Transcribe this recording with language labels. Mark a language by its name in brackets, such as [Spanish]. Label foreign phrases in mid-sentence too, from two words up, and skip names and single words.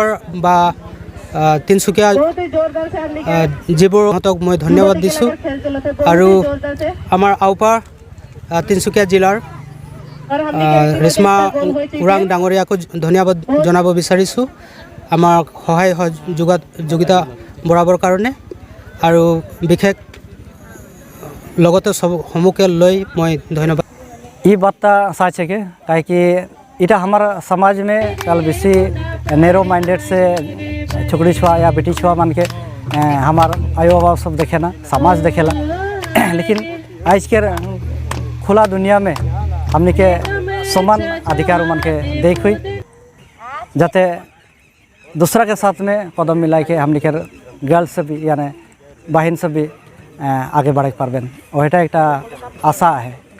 [Assamese] বা তিনিচুকীয়া যিবোৰ সিহঁতক মই ধন্যবাদ দিছোঁ আৰু আমাৰ আওপাৰ তিনিচুকীয়া জিলাৰ ৰেশ্মা ওৰাং ডাঙৰীয়াকো ধন্যবাদ জনাব বিচাৰিছোঁ আমাৰ সহায় সহযোগিতা বঢ়াবৰ কাৰণে আৰু বিশেষ লগতে সমূহকে লৈ মই ধন্যবাद। [Sadri] ये बात सच है कि इटा हमारा समाज में कल बेसी [English] narrow minded [Sadri] से छोकरी छुआ या बेटी छुआ मान के हमार आयो बाबा सब देखे ना समाज देखेला लेकिन आज के खुला दुनिया में हमने के समान अधिकार मान के देख हुई जाते दूसरा के साथ में कदम मिला के हमने के गर्ल्स से भी यानी बहन से भी आगे बढ़ पारबें और এটা একটা आशा है।